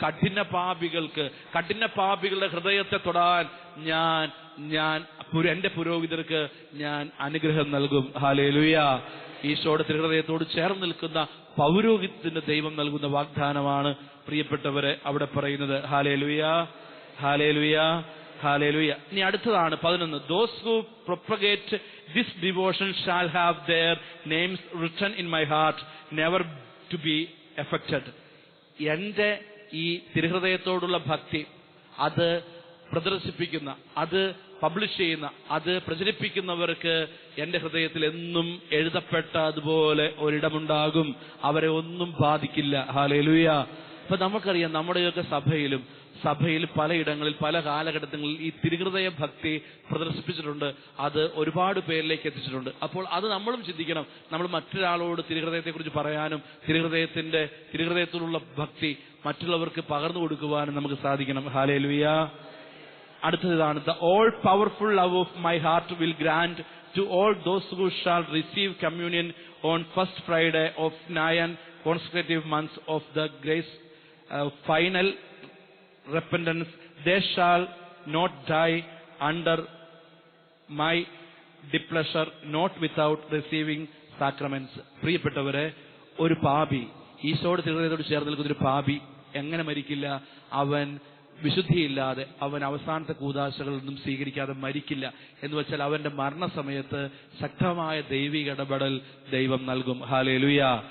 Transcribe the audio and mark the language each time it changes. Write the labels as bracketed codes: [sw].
[ml] കഠിന പാപികളുടെ ഹൃദയത്തെ തൊടാൻ ഞാൻ എന്റെ പുരോഹിതർക്ക് ഞാൻ അനുഗ്രഹം നൽകും. ഹല്ലേലൂയ. ഈശോയുടെ തിരുഹൃദയത്തോട് ചേർന്ന് നിൽക്കുന്ന പൗരോഹിത്യത്തിന് ദൈവം നൽകുന്ന വാഗ്ദാനമാണ് പ്രിയപ്പെട്ടവരെ അവിടെ പറയുന്നത്. Hallelujah, hallelujah, hallelujah. ഇനി അടുത്തതാണ് 11. [en] Those who propagate this devotion shall have their names written in my heart, never to be affected. [ml] എന്റെ ഈ തിരുഹൃദയത്തോടുള്ള ഭക്തി അത് പ്രദർശിപ്പിക്കുന്ന, അത് പബ്ലിഷ് ചെയ്യുന്ന, അത് പ്രചരിപ്പിക്കുന്നവർക്ക് എന്റെ ഹൃദയത്തിൽ എന്നും എഴുതപ്പെട്ട അതുപോലെ ഒരിടമുണ്ടാകും. അവരെ ഒന്നും ബാധിക്കില്ല. ഹല്ലേലൂയ. അപ്പൊ നമുക്കറിയാം നമ്മുടെയൊക്കെ സഭയിൽ പലയിടങ്ങളിൽ പല കാലഘട്ടങ്ങളിൽ ഈ തിരുഹൃദയ ഭക്തി പ്രദർശിപ്പിച്ചിട്ടുണ്ട്. അത് ഒരുപാട് പേരിലേക്ക് എത്തിച്ചിട്ടുണ്ട്. അപ്പോൾ അത് നമ്മളും ചിന്തിക്കണം. നമ്മൾ മറ്റൊരാളോട് തിരുഹൃദയത്തെക്കുറിച്ച് പറയാനും തിരുഹൃദയത്തോടുള്ള ഭക്തി മറ്റുള്ളവർക്ക് പകർന്നു കൊടുക്കുവാനും നമുക്ക് സാധിക്കണം. ഹല്ലേലൂയ. അടുത്തതാണ്, [en] the all powerful love of my heart will grant to all those who shall receive communion on first Friday of 9 consecutive months of the grace final repentance. They shall not die under my displeasure, not without receiving sacraments. [ml] പ്രിയപ്പെട്ടവരെ, ഒരു പാപി, ഈശോയുടെ തിരുഹൃദയത്തോട് ചേർന്ന് നിൽക്കുന്ന ഒരു പാപി എങ്ങനെ മരിക്കില്ല? അവൻ വിശുദ്ധിയില്ലാതെ, അവൻ അവസാനത്തെ കൂദാശകളൊന്നും സ്വീകരിക്കാതെ മരിക്കില്ല. എന്ന് വെച്ചാൽ അവന്റെ മരണസമയത്ത് ശക്തമായ ദൈവിക ഇടപെടൽ ദൈവം നൽകും. ഹല്ലേലൂയ.